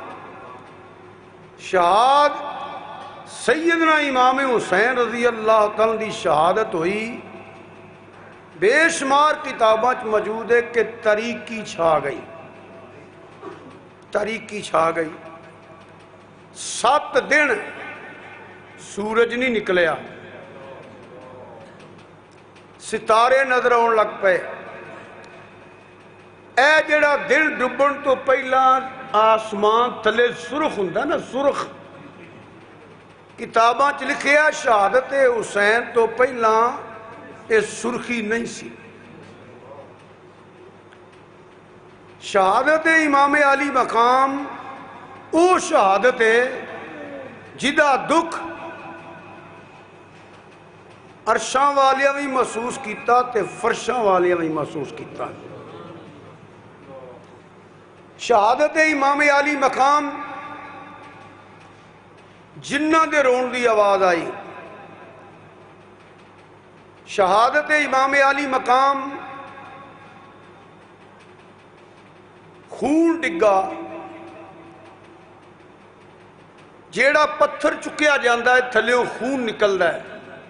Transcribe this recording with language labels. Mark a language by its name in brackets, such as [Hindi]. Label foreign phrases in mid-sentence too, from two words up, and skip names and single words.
[Punjabi] شہاد سیدنا امام حسین رضی اللہ تعالیٰ دی شہادت ہوئی بے شمار کتاباں موجود ہے کہ تاریکی چھا گئی تاریکی چھا گئی 7 دن سورج نہیں نکلیا ستارے نظر آؤن لگ پے. ਇਹ ਜਿਹੜਾ ਦਿਨ ਡੁੱਬਣ ਤੋਂ ਪਹਿਲਾਂ ਆਸਮਾਨ ਥੱਲੇ ਸੁਰਖ ਹੁੰਦਾ ਨਾ, ਸੁਰਖ ਕਿਤਾਬਾਂ 'ਚ ਲਿਖਿਆ ਸ਼ਹਾਦਤ ਹੁਸੈਨ ਤੋਂ ਪਹਿਲਾਂ ਇਹ ਸੁਰਖੀ ਨਹੀਂ ਸੀ। ਸ਼ਹਾਦਤ ਇਮਾਮ ਅਲੀ ਮਕਾਮ ਉਹ ਸ਼ਹਾਦਤ ਹੈ ਜਿਹਦਾ ਦੁੱਖ ਅਰਸ਼ਾਂ ਵਾਲਿਆਂ ਵੀ ਮਹਿਸੂਸ ਕੀਤਾ ਤੇ ਫਰਸ਼ਾਂ ਵਾਲਿਆਂ ਵੀ ਮਹਿਸੂਸ ਕੀਤਾ। ਸ਼ਹਾਦਤ ਇਮਾਮ ਅਲੀ ਮਕਾਮ ਜਿੰਨਾ ਦੇ ਰੋਣ ਦੀ ਆਵਾਜ਼ ਆਈ। ਸ਼ਹਾਦਤ ਇਮਾਮ ਅਲੀ ਮਕਾਮ ਖ਼ੂਨ ਡਿੱਗਾ ਜਿਹੜਾ ਪੱਥਰ ਚੁੱਕਿਆ ਜਾਤਾ ਹੈ ਥੱਲੋਂ ਖ਼ੂਨ ਨਿਕਲਤਾ ਹੈ।